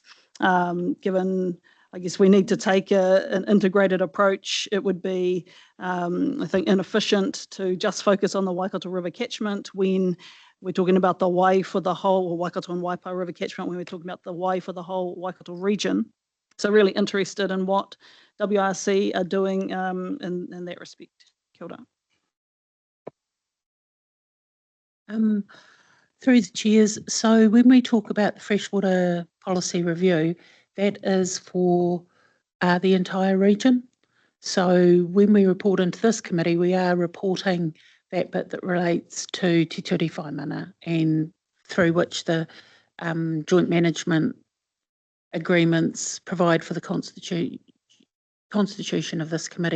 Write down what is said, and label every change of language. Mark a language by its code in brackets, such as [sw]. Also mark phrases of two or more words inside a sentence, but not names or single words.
[en] Given, I guess, we need to take an integrated approach, it would be, I think, inefficient to just focus on the Waikato River catchment when we're talking about the way for the whole Waikato and Waipa River catchment, when we're talking about the way for the whole Waikato region. So really interested in what WRC are doing in that respect. [mi] Kia ora. [en] Through the chairs, so when we talk about the freshwater policy review, that is for the entire region. So when we report into this committee, we are reporting that bit that relates to Te Ture Whaimana, and through which the joint management agreements provide for the constitution of this committee.